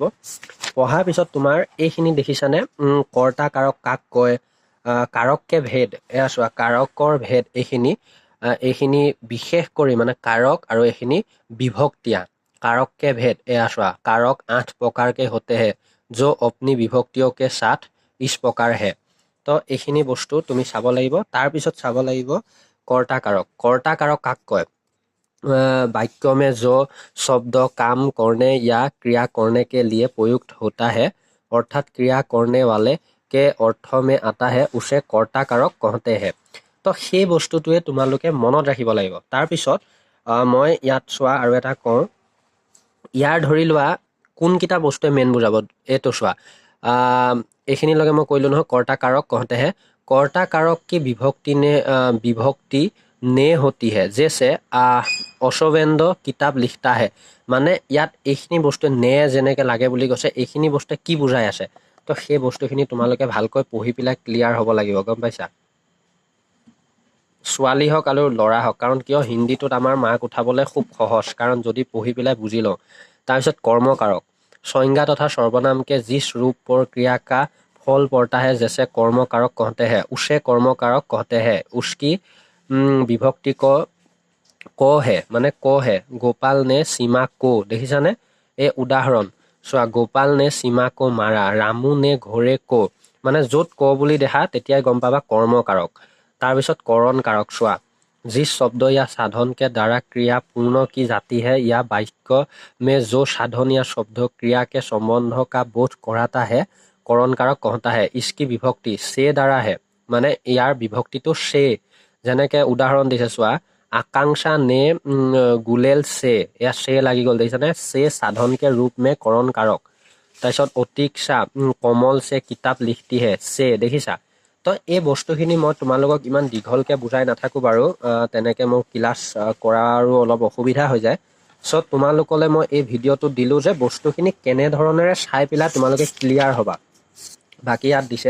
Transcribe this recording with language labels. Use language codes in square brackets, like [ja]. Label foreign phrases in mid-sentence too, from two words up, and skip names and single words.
[as] পঢ়াৰ পিছত তোমাৰ এইখিনি দেখিছানে, কৰ্তা কাৰক কাক কয়, কাৰককে ভেদ, এয়া চোৱা কাৰকৰ ভেদ, এইখিনি বিশেষ কৰি মানে কাৰক আৰু এইখিনি বিভক্তিয়া, কাৰককে ভেদ, এয়া চোৱা [hi] कारक 8 प्रकार के होते हैं, जो अपनी विभक्तियों के साथ इस प्रकार हैं। [as] তো এইখিনি বস্তু তুমি চাব লাগিব। তাৰপিছত চাব লাগিব কৰ্তা কাৰক কাক কয়, [hi] वाक्य में जो शब्द काम करने या क्रिया करने के लिए प्रयुक्त होता है अर्थात क्रिया करने वाले के अर्थ में आता है उसे कर्ता कारक कहते हैं। [as] তো সেই বস্তুটোৱে তোমালোকে মনত ৰাখিব লাগিব। তাৰপিছত মই ইয়াত চোৱা আৰু এটা কওঁ, ইয়াৰ ধৰি লোৱা কোনকেইটা বস্তুৱে মেইন বুজাব এইটো চোৱা। এইখিনিলৈকে মই কৈলোঁ নহয়, [hi] कर्ता कारक कहते हैं। कर्ता कारक की विभक्ति ने होती है, जैसे अशोवेन्द्र किताब लिखता है। [as] মানে ইয়াত এইখিনি বস্তু নে যেনেকৈ লাগে বুলি কৈছে, এইখিনি বস্তুৱে কি বুজাই আছে, তো সেই বস্তুখিনি তোমালোকে ভালকৈ পঢ়ি পেলাই ক্লিয়াৰ হ'ব লাগিব, গম পাইছা। ছোৱালী হওক আৰু ল'ৰা হওক, কাৰণ কিয় হিন্দীটোত আমাৰ মাৰ্ক উঠাবলৈ খুব সহজ, কাৰণ যদি পঢ়ি পেলাই বুজি লওঁ। তাৰপিছত কৰ্মকাৰক, [hi] संज्ञा तथा सर्वनाम के जिस रूप पर क्रिया का फल पड़ता है जैसे कर्मकारक कहते हैं उसे कर्मकारक कहते हैं। उसकी विभक्ति को है, [as] মানে [hi] को है। गोपाल ने सीमा को, [as] দেখিছানে এই উদাহৰণ চোৱা। [hi] गोपाल ने सीमा को मारा, रामू ने घरे को, [as] মানে য'ত ক বুলি দেখা তেতিয়াই গম পাবা কৰ্মকাৰক। তাৰপিছত [hi] কरण कारक [as] চোৱা। [hi] जिस शब्द या साधन के द्वारा क्रिया पूर्ण की जाती है या वाक्य में जो साधन या शब्द क्रिया के संबंध का बोध कराता है करण कारक कहता है। इसकी विभक्ति से द्वारा है, [as] মানে ইয়াৰ বিভক্তিটো সে। যেনেকে উদাহৰণ দিছে চোৱা, [hi] आकांक्षा ने गुलेल से, या से [as] লাগি গ'ল, দেখিছানে। [hi] से साधन के रूप में करण कारक। তাৰপিছত अतीक्षा कमल से किताब लिखती है, से, দেখিছা। [as] তো এই বস্তুখিনি মই তোমালোকক ইমান দীঘলকৈ বুজাই নাথাকোঁ বাৰু, তেনেকৈ মোৰ ক্লাছ কৰাৰো অলপ অসুবিধা হৈ যায়। চ' তোমালোকলৈ মই এই ভিডিঅ'টো দিলোঁ যে বস্তুখিনি কেনেধৰণেৰে চাই পেলাই তোমালোকে ক্লিয়াৰ হ'বা, বাকী ইয়াত দিছে।